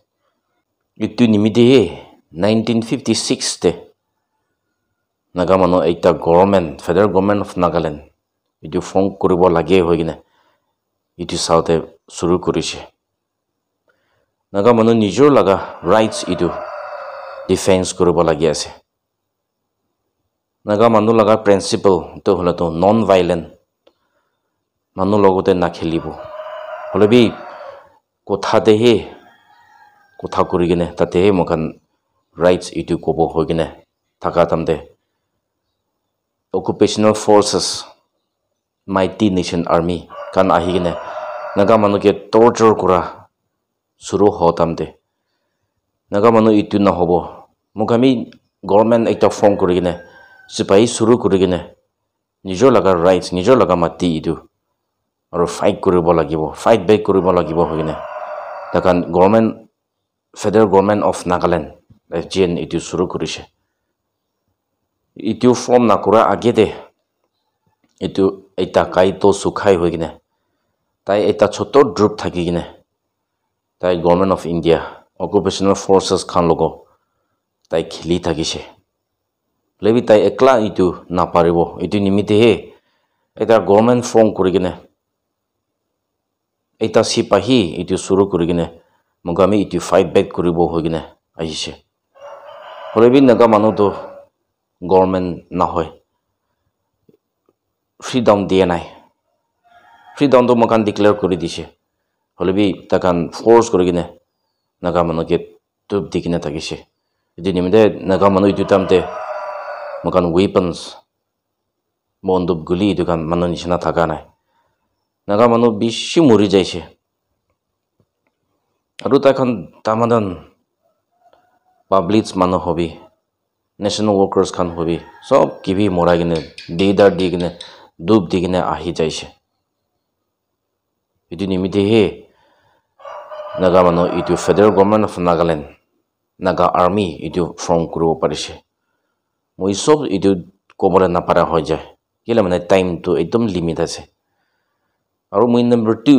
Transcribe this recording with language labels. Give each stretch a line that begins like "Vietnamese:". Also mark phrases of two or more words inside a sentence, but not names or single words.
Naga Pidgin: Itu nimide 1956 te naga manu ekta government Federal Government of Nagaland itu form kuribo lage hoi gine itu saute suru kurise. Naga manu nijor laga rights itu defense kuribo lagi ase. Naga manu laga principle to hola to non violent manu logote na khelibo. Holebi kotha dehe kotha kuri gine tate mokan rights itu kobo hoi gine thaka tamde
English: occupational forces mighty nation army
Naga Pidgin: kan ahi gine naga manu ke torture kura suru hotamde naga manu itu na hobo mukami government ekta form kuri gine sipai suru kuri gine nijor laga rights nijor laga mati itu aru fight kuribo lagibo
English: fight back
Naga Pidgin: kuribo lagibo hoine takan government Federal Government of Nagaland FGN itu suru kurise itu form na kura agede itu eta kaito sukhai hoigine tai eta choto group thaki gine tai Government of India
English: occupational forces
Naga Pidgin: khan logo tai khili thakise lebi tai ekla itu na paribo itu nimite he eta government form kurigine eta sipahi itu suru kurigine mugami itu
English: fight back
Naga Pidgin: kuribo hoigine ahise lebi naga manu to government na hoy freedom dia nai freedom to makan declare kuri dise holebi takan force kurigine naga manu ke tub dikine takise itu nimide naga manu itu tamte makan weapons bondub guli itu kan manu nishina thaka nai naga manu bishi muri jaise aru takan tamadan publics manu hobi
English: national workers
Naga Pidgin: khan hobi sob kibi mora gine deidar digine dub digine ahi jaise itu nimide he naga manu itu Federal Government of Nagaland naga army itu form kuribo parise moi sob itu kobole na para hoy jay kila mane time to ekdom limit ase aru moi number 2